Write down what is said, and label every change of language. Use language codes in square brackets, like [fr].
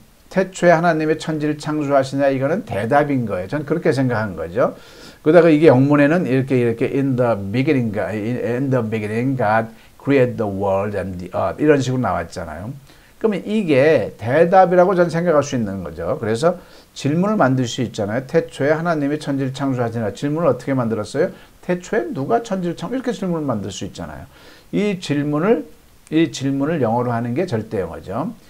[ko] 태초에 하나님의 천지를 창조하시냐 이거는 대답인 거예요. 저는 그렇게 생각한 거죠. 그러다가 이게 영문에는 이렇게 [en] in the beginning God created the world and the earth [ko] 이런 식으로 나왔잖아요. 그러면 이게 대답이라고 저는 생각할 수 있는 거죠. 그래서 질문을 만들 수 있잖아요. 태초에 하나님이 천지를 창조하시나 질문을 어떻게 만들었어요? 태초에 누가 천지를 창조 이렇게 질문을 만들 수 있잖아요. 이 질문을 영어로 하는 게 절대영어죠.